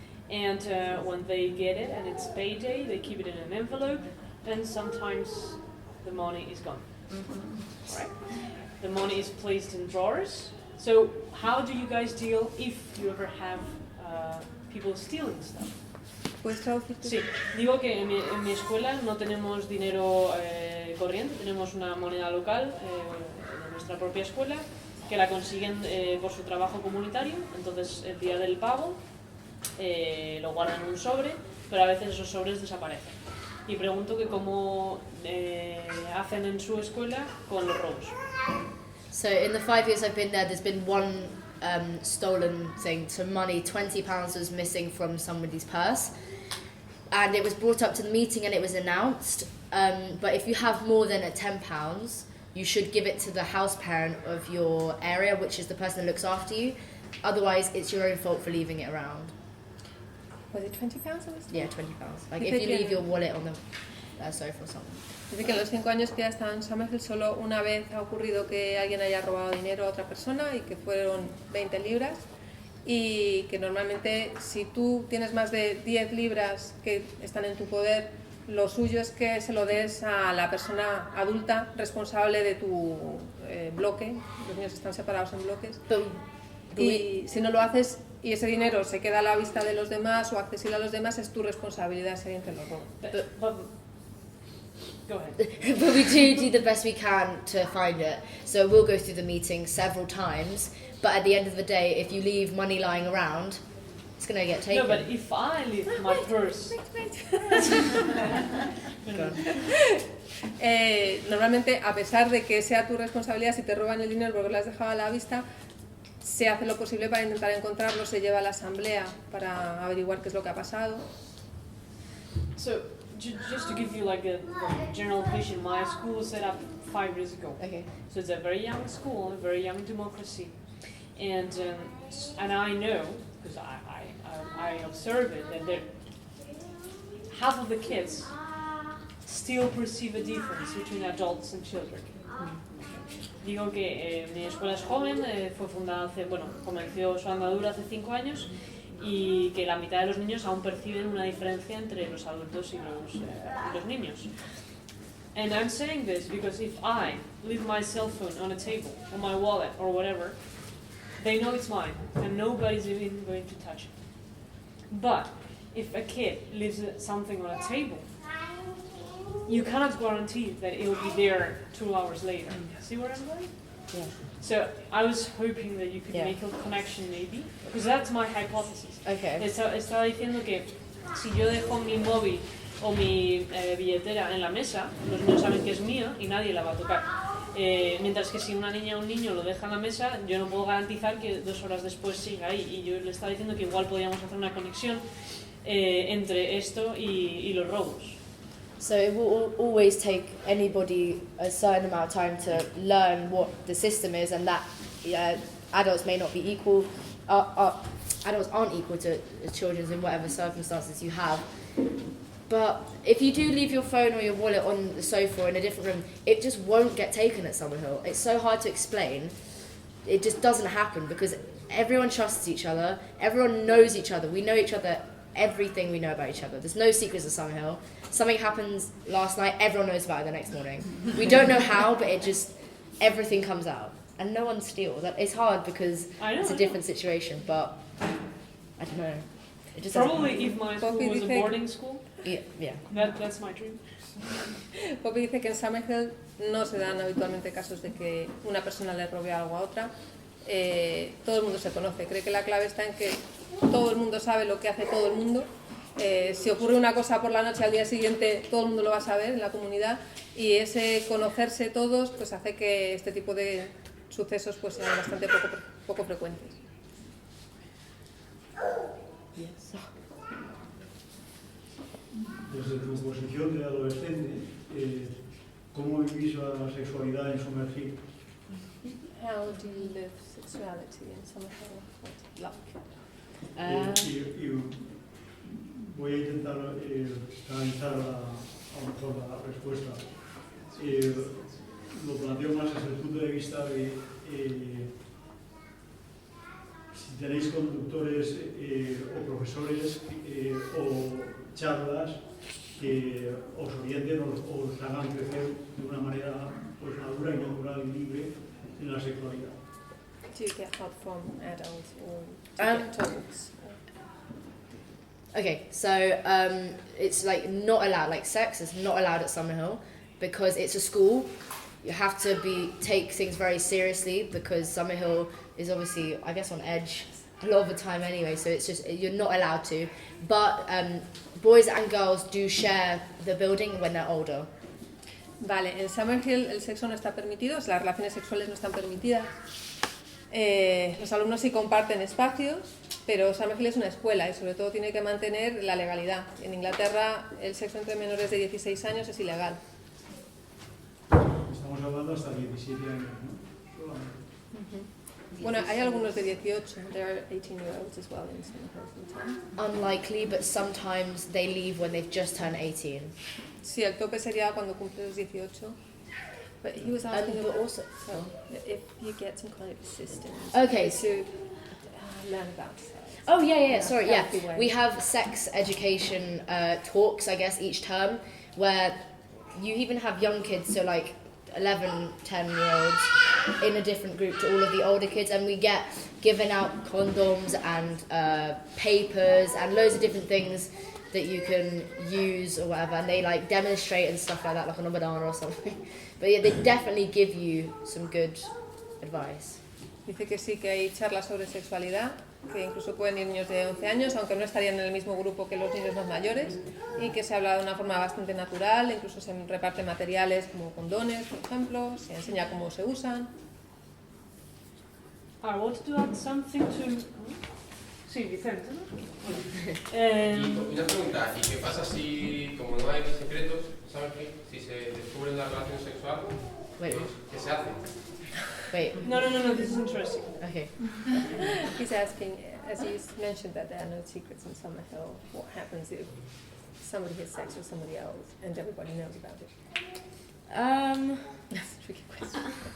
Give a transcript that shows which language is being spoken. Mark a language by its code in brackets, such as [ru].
[en] And when they get it and it's payday, they keep it in an envelope, and sometimes the money is gone. Right? The money is placed in drawers. So how do you guys deal if you ever have people stealing stuff? [es] ¿Puedes traducirte? Sí, digo que en mi escuela no tenemos dinero corriente, tenemos una moneda local de nuestra propia escuela que la consiguen por su trabajo comunitario. Entonces el día del pago lo guardan en un sobre, pero a veces esos sobres desaparecen. Y pregunto que cómo hacen en su escuela con los robos. [en] So in the 5 years I've been there, there's been one stolen thing. So money, £20 was missing from somebody's purse, and it was brought up to the meeting and it was announced. But if you have more than £10, you should give it to the house parent of your area, which is the person that looks after you. Otherwise, it's your own fault for leaving it around. Was it £20? Yeah, £20. Like if you leave your wallet on the sofa or something. [es] Dice que en los 5 años que ya está en Summerhill solo una vez ha ocurrido que alguien haya robado dinero a otra persona y que fueron 20 libras, y que normalmente si tú tienes más de 10 libras que están en tu poder, lo suyo es que se lo des a la persona adulta responsable de tu bloque. Los niños están separados en bloques. Y si no lo haces y ese dinero se queda a la vista de los demás o accesible a los demás, es tu responsabilidad si alguien te lo roba. [en] Go ahead. But we do the best we can to find it. So we'll go through the meeting several times, but at the end of the day, if you leave money lying around, it's going to get taken. No, but if I leave my purse... [es] Normalmente, a pesar de que sea tu responsabilidad, si te roban el dinero porque lo has dejado a la vista, se hace lo posible para intentar encontrarlo, se lleva a la asamblea para averiguar qué es lo que ha pasado. [en] So, just to give you like a general vision, my school was set up 5 years ago. Okay. So it's a very young school, a very young democracy, and I know, because I observe it, that half of the kids still perceive a difference between adults and children. [es] Digo que mi escuela es joven, fue fundada comenzó su andadura hace 5 años y que la mitad de los niños aún perciben una diferencia entre los adultos y los niños. [en] And I'm saying this because if I leave my cell phone on a table, or my wallet, or whatever, they know it's mine, and nobody's even going to touch it. But if a kid leaves something on a table, you cannot guarantee that it will be there 2 hours later. See where I'm going? Yeah. So I was hoping that you could Yeah. make a connection maybe, because that's my hypothesis. Okay. [es] Estaba diciendo que si yo dejo mi móvil o mi billetera en la mesa, los niños saben que es mío y nadie la va a tocar. Mientras que si una niña o un niño lo deja en la mesa, yo no puedo garantizar que 2 horas después siga ahí. Y yo le estaba diciendo que igual podíamos hacer una conexión entre esto y los robos. [en] So it will always take anybody a certain amount of time to learn what the system is, and that adults may not be equal. Adults aren't equal to children in whatever circumstances you have. But if you do leave your phone or your wallet on the sofa or in a different room, it just won't get taken at Summerhill. It's so hard to explain. It just doesn't happen because everyone trusts each other. Everyone knows each other. We know each other, everything we know about each other. There's no secrets at Summerhill. Something happens last night, everyone knows about it the next morning. We don't know how, but everything comes out. And no one steals. It's hard because it's a different situation, but I don't know. It just Probably if my school was a boarding school, yeah. That's my dream. [es] Poppy dice que en Summerhill no se dan habitualmente casos de que una persona le robe algo a otra. Todo el mundo se conoce. Cree que la clave está en que todo el mundo sabe lo que hace todo el mundo. Si ocurre una cosa por la noche, al día siguiente todo el mundo lo va a saber en la comunidad, y ese conocerse todos pues hace que este tipo de sucesos pues sean bastante poco frecuentes. Desde tu posición de adolescente, ¿cómo vivís la sexualidad en Summerhill? [en] How do you live sexuality in Summerhill? [es] Y voy a intentar canalizar a lo mejor la respuesta. Lo planteo más desde el punto de vista de si tenéis conductores o profesores o charlas que os orienten o os hagan crecer de una manera pues, madura y natural y libre en la sexualidad. [en] Do you get help from adults or do you get talks? Okay, so it's like not allowed, like sex is not allowed at Summerhill because it's a school. You have to take things very seriously because Summerhill is obviously, I guess, on edge a lot of the time anyway, so it's just, you're not allowed to. But boys and girls do share the building when they're older. [es] Vale, en Summerhill el sexo no está permitido, las relaciones sexuales no están permitidas. Los alumnos sí comparten espacios, pero Summerhill es una escuela y sobre todo tiene que mantener la legalidad. En Inglaterra el sexo entre menores de 16 años es ilegal. Estamos hablando hasta 17 años, ¿no? Solamente. Bueno, hay algunos de 18. [en] There are 18-year-olds as well in Summerhill sometimes. Unlikely, but sometimes they leave when they've just turned 18. [es] Sí, el tope sería cuando cumples 18. [en] But he was asking but also, if you get some kind of assistance. Okay, to learn about sex. Oh yeah, sorry, yeah. healthy way. We have sex education talks, I guess, each term, where you even have young kids, so like 11, 10-year-olds in a different group to all of the older kids, and we get given out condoms and papers and loads of different things that you can use or whatever, and they like demonstrate and stuff like that, like on a banana or something. But yeah, they definitely give you some good advice. [es] Dice que sí, que hay charlas sobre sexualidad que incluso pueden ir niños de 11 años, aunque no estarían en el mismo grupo que los niños más mayores, y que se habla de una forma bastante natural, incluso se reparten materiales como condones, por ejemplo, se enseña cómo se usan. [en] I want to add something to... [es] Sí, Vicente, ¿no? Y una pregunta, ¿y qué pasa si, como no hay secretos, ¿sabes qué? Si se descubre la relación sexual, ¿qué se hace? [en] Wait. No, this is interesting. Okay. He's asking, as you mentioned that there are no secrets in Summerhill, what happens if somebody has sex with somebody else and everybody knows about it? That's a tricky question.